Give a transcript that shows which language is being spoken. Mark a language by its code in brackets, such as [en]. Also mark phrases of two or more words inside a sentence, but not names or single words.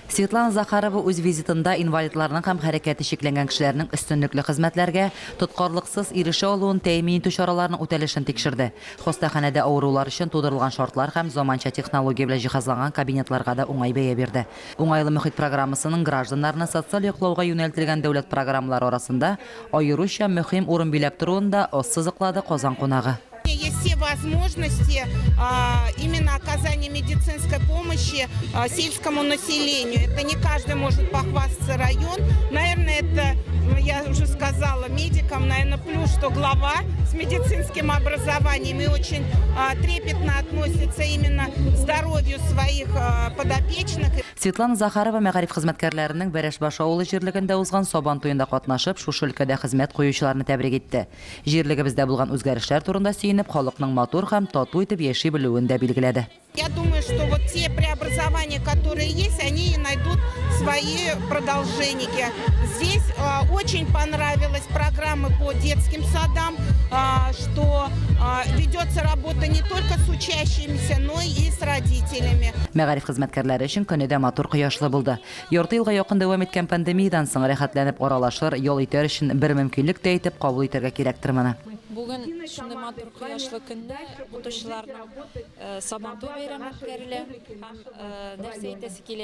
[tt] Светлана Захарова үз визитында инвалидларның һәм хәрәкәте шикләнгән кешеләрнең өстенлекле хезмәтләргә тоткарлыксыз ирешә алуын тәэмин итү чараларының үтәлешен тикшерде. Хастаханәдә авырулар өчен тудырылган шартлар һәм заманча технология белән җиһазланган кабинетларга да уңай бәя бирде. Уңайлы мөхит программасының гражданнарны социаль яклауга юнәлтелгән дәүләт программалары арасында аеруча мөһим урын биләп торуында сызыклады Казан кунагы. [ru] Есть все возможности именно оказания медицинской помощи сельскому населению. Это не каждый может похвастаться район. Наверное, это, я уже сказала, медикам, наверное, плюс, что глава с медицинским образованием и очень трепетно относится именно к здоровью своих подопечных. [tt] Светлана Захарова мәгариф хезмәткәрләренең Бәрәшбаш авылы җирлегендә узган Сабан туенда катнашып, шушы өлкәдә хезмәт куючыларны тәбрик итте. Җирлегебездә булган үзгәрешләр турында сөенеп, халыкның матур һәм тату итеп яши белүен дә билгеләде. [ru] Я думаю, что вот те преобразования, которые есть, они найдут свои продолжения. Здесь очень понравилась программа по детским садам, что ведется работа не только с учащимися, но и с родителями. [tt] Мәгариф хезмәткәрләре өчен көнедә матур кояшлы булды. Ярты елга якын дәвам иткән пандемиядан соң рәхәтләнеп аралашыр, ял итәр өчен бер мөмкинлек дә итеп кабул итәргә кирәктер моны. Бүгін шундай матур кояшлы көндә укытучыларның Сабантуй бәйрәме үткәрелә һәм нәрсә әйтәсе килә.